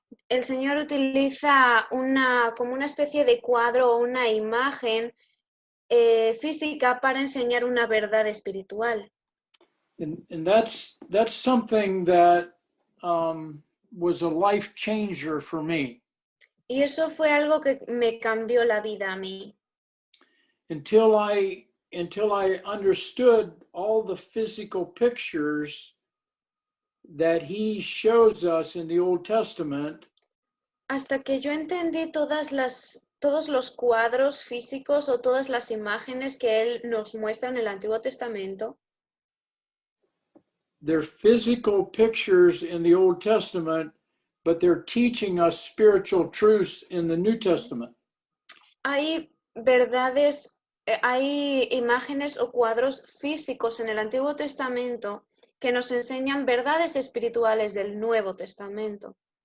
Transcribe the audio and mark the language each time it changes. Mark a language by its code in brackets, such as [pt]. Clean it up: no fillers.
[es] el Señor utiliza como una especie de cuadro o una imagen física para enseñar una verdad espiritual. [en] And that's something that was a life changer for me. [es] Y eso fue algo que me cambió la vida a mí. [en] Until I understood all the physical pictures that he shows us in the Old Testament, [es] Hasta que yo entendí todos los cuadros físicos o todas las imágenes que Él nos muestra en el Antiguo Testamento. [en] they're physical pictures in the Old Testament, but they're teaching us spiritual truths in the New Testament. [es] Hay verdades, hay imágenes o cuadros físicos en el Antiguo Testamento que nos enseñan verdades espirituales del Nuevo Testamento.